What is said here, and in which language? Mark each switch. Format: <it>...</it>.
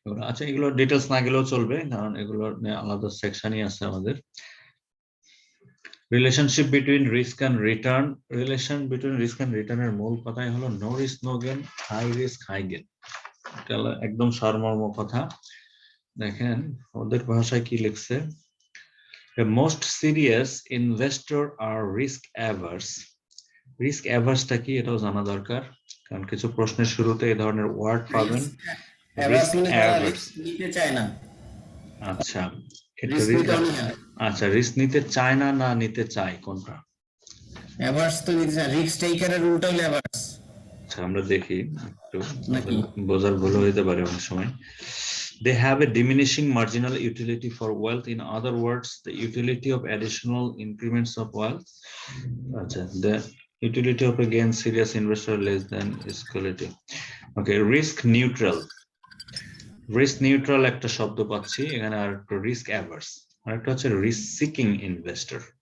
<bn>আচ্ছা, এগুলো ডিটেলস না গেলেও চলবে, কারণ এগুলো আলাদা সেকশনই আছে আমাদের।</bn> <en>Relationship between risk and return.</en> <bn>Relation between risk and রিটার্নের মূল কথাই হলো</bn> <en>No risk no gain, high risk high gain.</en> <bn>এটা একদম সারমর্ম কথা। দেখেন ওদের ভাষায় কি লিখছে,</bn> <en>the most serious investor are risk averse.</en> <bn>risk averse টা কি এটাও জানা দরকার, কারণ কিছু প্রশ্নের শুরুতে এই ধরনের ওয়ার্ড পাবেন।</bn> <en>risk averse</en> <bn>নিতে চায় না। আচ্ছা, এটা আচ্ছা, রিস্ক নিতে চায় না, না নিতে চায়, কোনটা? অ্যাভার্স তো নিতে চায়, রিস্ক টেকারের উল্টা হলো অ্যাভার্স। আচ্ছা, আমরা দেখি একটু, বোঝার ভুল হইতে পারে অনেক সময়।</bn> <en>They have a diminishing marginal utility for wealth. In other words, the utility of additional increments of wealth, the utility of again serious investor less than its quality. Okay, risk neutral.</en> <bn>Risk neutral একটা শব্দ পাচ্ছি এখানে, আর একটা risk averse, আর একটা হচ্ছে risk seeking investor.</bn>